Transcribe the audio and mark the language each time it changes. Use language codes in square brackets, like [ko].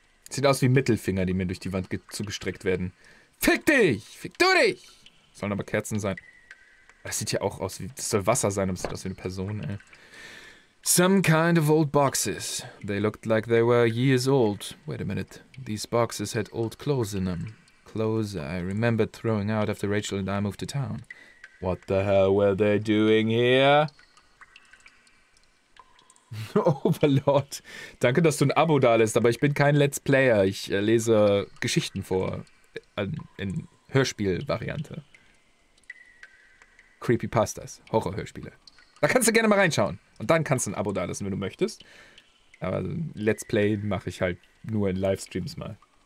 [de] Sieht aus wie Mittelfinger, die mir durch die Wand zugestreckt werden. Fick dich! Fick du dich! Sollen aber Kerzen sein. Das sieht ja auch aus wie... Das soll Wasser sein, aber es sieht aus wie eine Person, ey. [en] Some kind of old boxes. They looked like they were years old. Wait a minute. These boxes had old clothes in them. Clothes I remembered throwing out after Rachel and I moved to town. What the hell were they doing here? Overlord. [de] Danke, dass du ein Abo da lässt, aber ich bin kein Let's Player. Ich lese Geschichten vor. In Hörspielvariante. Creepypastas. Horrorhörspiele. Da kannst du gerne mal reinschauen. Und dann kannst du ein Abo da lassen, wenn du möchtest. Aber Let's Play mache ich halt nur in Livestreams mal.